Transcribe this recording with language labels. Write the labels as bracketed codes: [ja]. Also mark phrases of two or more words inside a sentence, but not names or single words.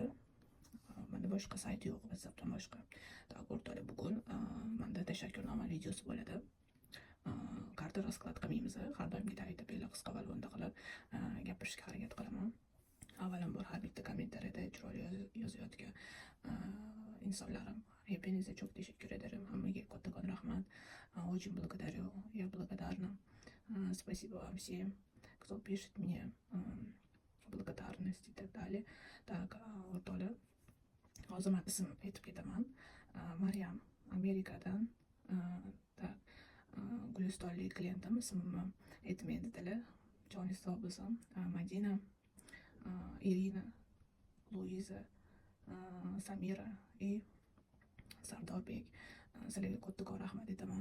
[uz] Menda boshqa sayt yo'q, WhatsAppdan boshqa. O'rtoqlar, bugun menda tashakkurnoma videosi bo'ladi. Karta rasklad qilmaymiz, har doimgidek aytib qisqa va lo'nda qilib gapirishga harakat qilaman. Avvalambor har bitta kommentariyada chiroyli yozayotgan insonlarim, [tr] hepinizga çok teşekkür ederim. [uz] Hammaga kattakon rahmat. [ru] Очень благодарю. Я благодарна. Спасибо вам всем, кто пишет мне благодарность и так далее. Так, [uz] o'rtoqlar, hozir men ism aytib ketaman. Maryam, Amerikadan. Tak, Gulistonlik klientim, ismimni aytmaydilar. Joningiz sog' bo'lsin. Madina, Irina, Luiza, Samira и Sardorbek, sizlarga kattakon rahmat aytaman.